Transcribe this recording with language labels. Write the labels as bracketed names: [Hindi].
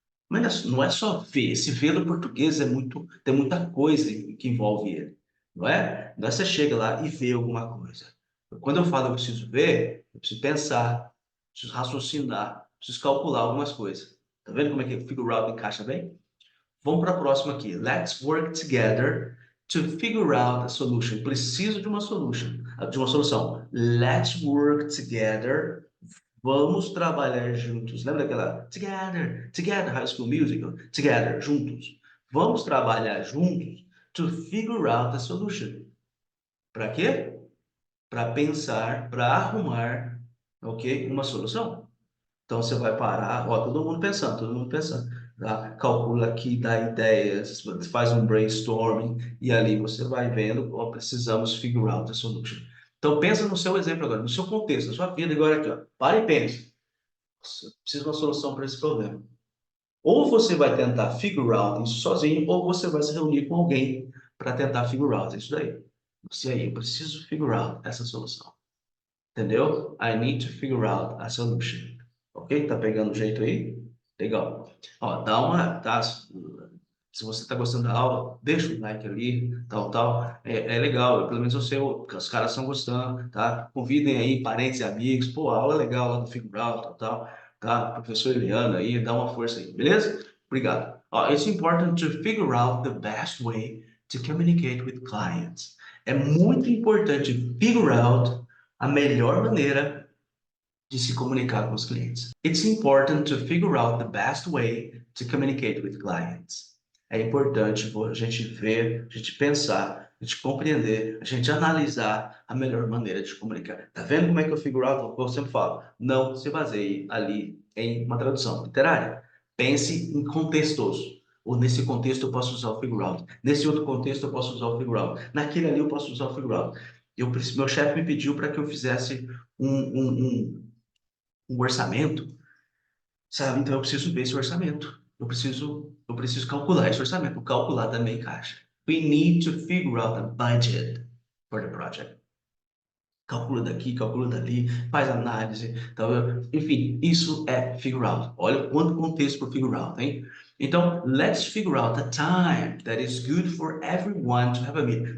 [Portuguese] Mas não é só ver. Esse ver no português tem muita coisa que envolve ele, não é? Não é você chega lá e vê alguma coisa. Quando eu falo eu preciso ver, eu preciso pensar, preciso raciocinar, preciso calcular algumas coisas. Tá vendo como é que figure out encaixa bem? Vamos para a próxima aqui. [English] Let's work together to figure out a solution. [Portuguese] Preciso de uma solução. [English] Let's work together. [Portuguese] Vamos trabalhar juntos. Lembra daquela [English] Together, Together, [Portuguese] High School Musical? Together, juntos. Vamos trabalhar juntos [English] to figure out a solution. [Portuguese] Para quê? Para pensar, para arrumar, ok? Uma solução. Então você vai parar, ó, todo mundo pensando, tá? Calcula aqui, dá ideias, faz um brainstorming e ali você vai vendo, ó, precisamos [English] figure out a solution. [Portuguese] Então pensa no seu exemplo agora, no seu contexto, na sua vida agora aqui, ó. Para e pense. Nossa, preciso de uma solução para esse problema. Ou você vai tentar figure out isso sozinho, ou você vai se reunir com alguém para tentar figure out isso daí. Você aí, eu preciso figure out essa solução. Entendeu? [English] I need to figure out a solution. [Portuguese] Ok? Tá pegando o jeito aí? Legal. Ó, tá? Se você tá gostando da aula, deixa o like ali, tal. É legal, pelo menos eu sei, os caras estão gostando, tá? Convidem aí parentes e amigos. Pô, aula legal lá do Figure Out, tal, tá? Professor Eliana aí, dá uma força aí, beleza? Obrigado. Ó, [English] it's important to figure out the best way to communicate with clients. [Portuguese] É muito importante figure out a melhor maneira de se comunicar com os clientes. [English] It's important to figure out the best way to communicate with clients. [Portuguese] É importante a gente ver, a gente pensar, a gente compreender, a gente analisar a melhor maneira de se comunicar. Tá vendo como é que eu figure out? Eu sempre falo, não se baseie ali em uma tradução literária. Pense em contextos. Ou nesse contexto eu posso usar o figure out. Nesse outro contexto eu posso usar o figure out. Naquele ali eu posso usar o figure out. Meu chefe me pediu para que eu fizesse um, um, um um orçamento, sabe? Então eu preciso ver esse orçamento. Eu preciso calcular esse orçamento. O calcular também encaixa. [English] We need to figure out a budget for the project. [Portuguese] Calcula daqui, calcula dali, faz análise. Então, enfim, isso é figure out. Olha quanto contexto para figure out, hein? Então, [English] let's figure out a time that is good for everyone to have a meeting.